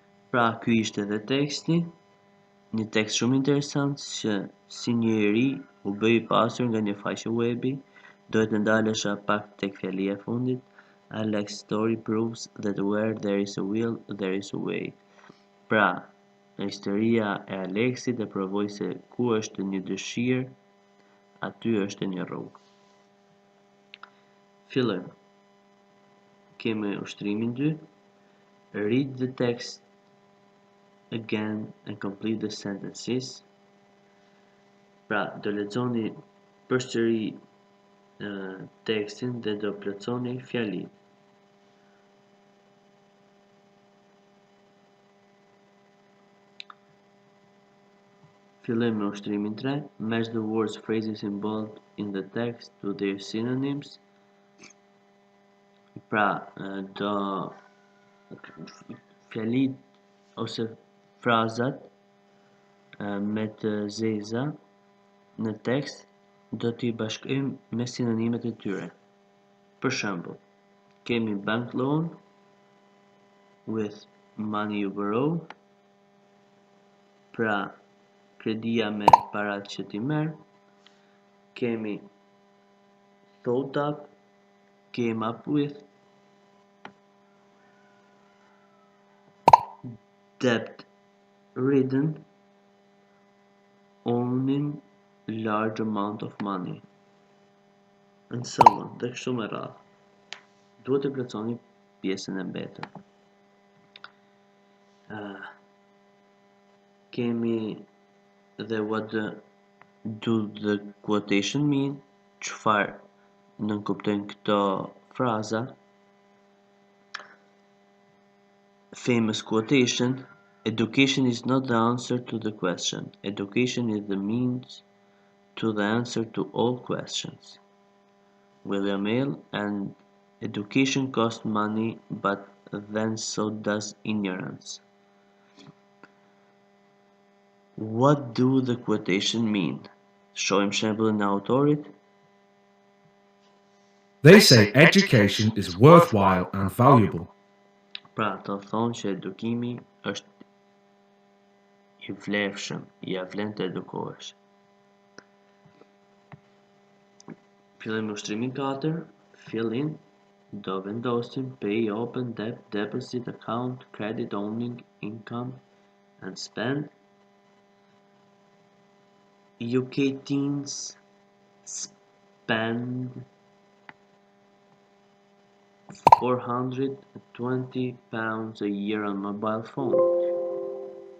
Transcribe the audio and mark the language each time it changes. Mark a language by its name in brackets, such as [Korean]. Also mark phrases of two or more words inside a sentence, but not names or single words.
[Albanian] Pra, ky ishte edhe teksti, një tekst shumë interesant që si njeri u bë i pasur nga një faqe webi, dohet të ndalesha pak tek fjalia e fundit. [English] Alex's story proves that where there is a will, there is a way. [Albanian] Pra, historia e Alexit e provoi se ku është një dëshirë, aty është një rrugë. Fillojmë. Kemi ushtrimin 2. [English] Read the text again and complete the sentences. [Albanian] Pra, do lexoni përsëri tekstin dhe do plotësoni fjalitë. Fillojmë me ushtrimin 3. [English] Match the words phrases in bold in the text to their synonyms. [Albanian] Pra, do fjalitë ose frazat me të zeza në tekst do t'i bashkojmë me sinonimet e tyre. Për shembull, kemi [English] bank loan with money you borrow. [Albanian] Pra, kredia me parat që ti merr. [English] Kemi thought up, came up with. Debt ridden, owning large amount of money, and so on, [Albanian] dhe kështu me radhë. Duhet të plotësoni pjesën e mbetur. Kemi dhe [English] what do the quotation mean, [Albanian] çfarë nënkuptojnë këto fraza. [English] Famous quotation: education is not the answer to the question. Education is the means to the answer to all questions. William Hale. And education costs money, but then so does ignorance. What do the quotation mean? [Albanian] Shohim shembullin e autorit. [English] They say education is worthwhile and valuable. [Albanian] Pra, të thonë që edukimi është i vlefshëm, ja vlen të edukohesh. Fillojmë me ushtrimin 4. [English] Fill in. [Albanian] Do vendosim [English] pay, open, debt, deposit, account, credit, owning, income, and spend. UK teens spend £420 a year on mobile phones.